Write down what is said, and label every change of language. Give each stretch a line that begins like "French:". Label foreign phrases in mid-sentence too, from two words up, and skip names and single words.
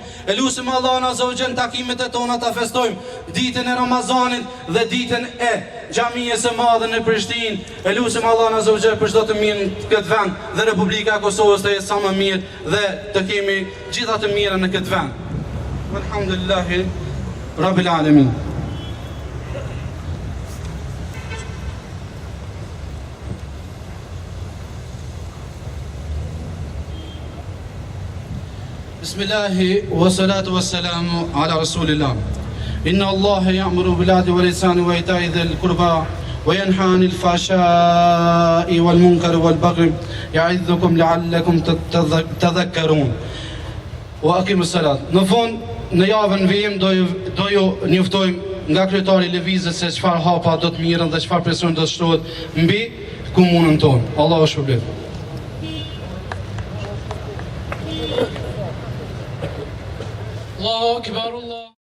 Albanian: E lutim Allahun
Arabic: عز وجل
Albanian: takimet e tona ta festojmë ditën e Ramazanit dhe ditën e xhamisë së madhe në Prishtinë. E lutim Allahun
Arabic: عز وجل
Albanian: për çdo të mirë në këtë vend dhe Republika e Kosovës të jetë sa më mirë dhe të kemi gjitha të mira në këtë vend.
Arabic: الحمد لله رب العالمين. بسم الله والصلاة والسلام على رسول الله. إن الله يأمر بالعدل والإحسان وإيتاء ذي القربى وينهى عن الفحشاء والمنكر والبغي يعظكم لعلكم تذكرون. وأقيموا الصلاة.
Albanian: Në fund, në javën vijim do ju njoftojmë nga kryetari i Lëvizjes se çfarë hapa do të mirën dhe çfarë presion do të shtohet mbi komunën tonë. Allahu shpërblet.
Arabic: الله أكبر الله.